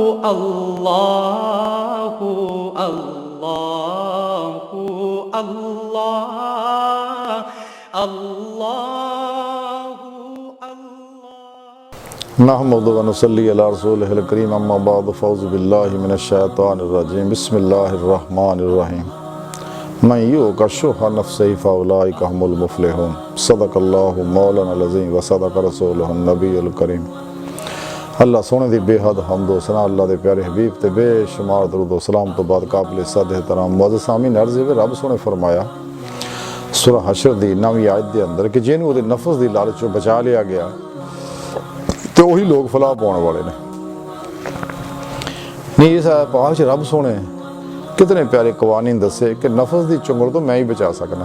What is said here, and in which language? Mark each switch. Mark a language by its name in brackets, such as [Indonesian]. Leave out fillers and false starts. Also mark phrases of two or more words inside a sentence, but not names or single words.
[Arabic] الله الله الله الله الله. نحمده ونصلي على رسوله الكريم، أما بعد، فأعوذ بالله من الشيطان الرجيم، بسم الله الرحمن الرحيم. من يوق شح نفسه فأولئك هم المفلحون. صدق الله مولانا العظيم وصدق رسوله النبي الكريم. [Punjabi] اللہ سوہنے دی بے حد حمد و ثنا اللہ دے پیارے حبیب تے بے شمار درود و سلام توں بعد قابلِ صد احترام معزز سامعین عرض اے، رب سوہنے فرمایا سورہ حشر دی 9ویں آیت دے اندر کہ جنہاں اوہدے نفس دی لالچ چوں بچا لیا گیا تو وہی لوگ فلاح پانے والے نے. نہیں اس پاک چ رب سوہنے کنے پیارے قوانین دسے کہ نفس کی چنگل توں میں ای بچا سکنا.